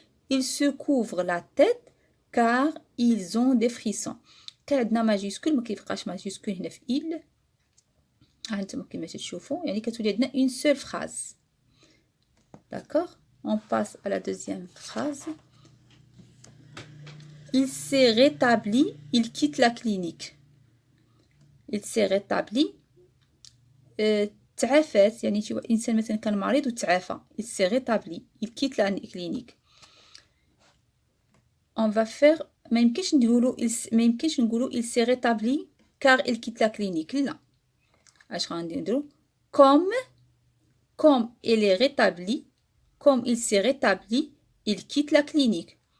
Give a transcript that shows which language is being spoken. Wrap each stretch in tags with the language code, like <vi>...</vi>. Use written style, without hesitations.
<fr>ils se couvrent la tête car ils ont des frissons.</fr> <ar>كان عندنا ماجيسكول ما كيبقاش ماجيسكول هنا في il. هانتوما كيما تشوفوا, يعني كتولي عندنا اون سول فراز.</ar> <fr>D'accord, on passe à la deuxième phrase. Il s'est rétabli, il quitte la clinique. Il s'est rétabli,</fr> <ar>تعافات, يعني شي انسان مثلا كان مريض وتعافى.</ar> <fr>Il s'est rétabli, il quitte la clinique. On va faire,</fr> <ar>ما يمكنش نقولوا</ar> <fr>il s'est rétabli car il quitte la clinique.</fr> <ar>لا, اش غنديرو نديرو</ar> <fr>comme il est rétabli, comme il s'est rétabli, il quitte la clinique.</fr>